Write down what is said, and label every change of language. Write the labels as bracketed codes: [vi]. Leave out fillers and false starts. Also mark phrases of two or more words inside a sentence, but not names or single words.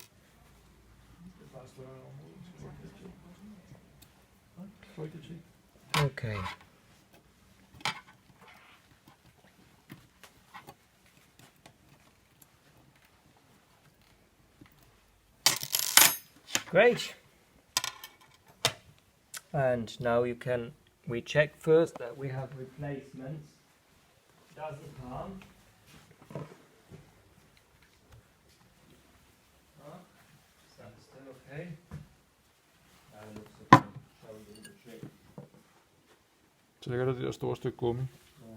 [da] Det er bare større område. Tror ikke, det er til. [en] Okay. Great. And now we check first that we have replacements. Doesn't harm. That's still okay. Now looks okay. Show you the trick. [da] Så ligger der det der store stykke gummi.